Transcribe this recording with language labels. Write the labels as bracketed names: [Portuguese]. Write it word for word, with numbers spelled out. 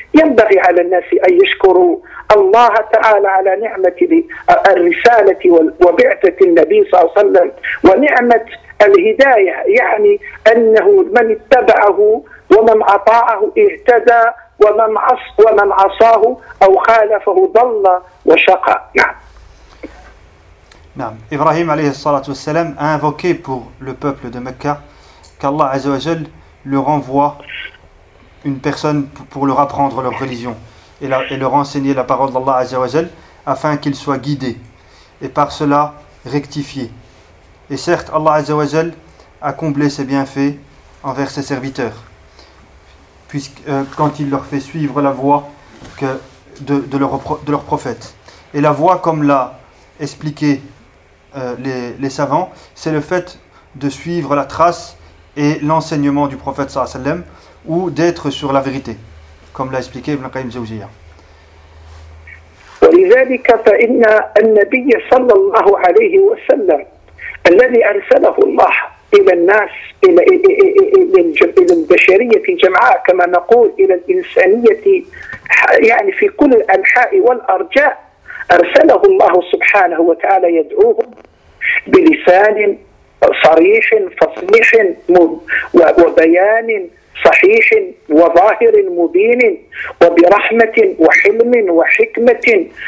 [Arabic] ينبغي على الناس أن يشكروا الله تعالى على نعمة الرسالة وبعثة النبي صلى الله عليه وسلم ونعمة الهداية، يعني أنه من اتبعه ومن أطاعه اهتدى ومن عصاه أو خالفه ضل وشقى. نعم. Naam. [French] Ibrahim alayhi salatu wassalam a invoqué pour le peuple de Mecca qu'Allah azza wa jal leur envoie une personne pour leur apprendre leur religion et, la, et leur enseigner la parole d'Allah azza wa jal afin qu'ils soient guidés et par cela rectifiés. Et certes, Allah azza wa jal a comblé ses bienfaits envers ses serviteurs puisque euh, quand il leur fait suivre la voie que de, de, leur, de leur prophète. Et la voie, comme l'a expliqué euh, les, les savants, c'est le fait de suivre la trace et l'enseignement du prophète sallallahu alayhi wa sallam ou d'être sur la vérité, comme l'a expliqué Ibn Qayyim Jawziyya. [Arabic] ولذلك فإن النبي صلى الله عليه وسلم الذي أرسله الله إلى الناس إلى إلى البشرية في جمعاء كما نقول إلى الإنسانية يعني في كل الأنحاء والأرجاء أرسله الله سبحانه وتعالى يدعوهم بلسان صريح فصيح وبيان صحيح وظاهر مبين وبرحمة وحلم وحكمة.